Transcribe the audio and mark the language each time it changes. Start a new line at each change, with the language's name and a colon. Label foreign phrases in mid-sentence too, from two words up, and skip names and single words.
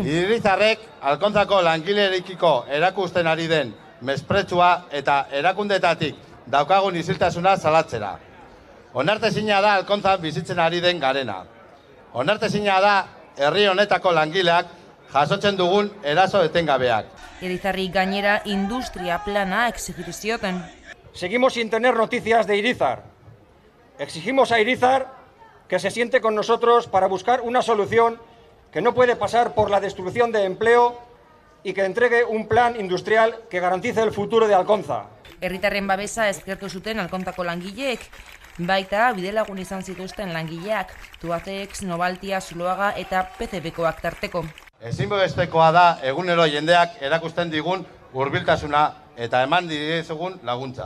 Basque: Hiritarrek Alkontzako langileekiko erakusten ari den mespretxua eta erakundetatik daukagun isiltasuna salatzera. Onartezina da Alkontzan bizitzen ari den garena. Onartezina da herri honetako langileak jasotzen dugun eraso etengabeak. Irizarri gainera industria plana exigitu zioten.
Spanish: Seguimos sin tener noticias de Irizar. Exigimos a Irizar que se siente con nosotros para buscar una solución que no puede pasar por la destrucción de empleo y que entregue un plan industrial que garantice el futuro de Alkontza.
Basque: Herritarren babesa eskertu zuten Alkontzako langileek, baita bidelagun izan zituzten langileak, Tubacex, Novaltia, Zuloaga eta PCBkoak tarteko. Ezinbestekoa da egunero jendeak erakusten digun hurbiltasuna eta eman diezagun laguntza.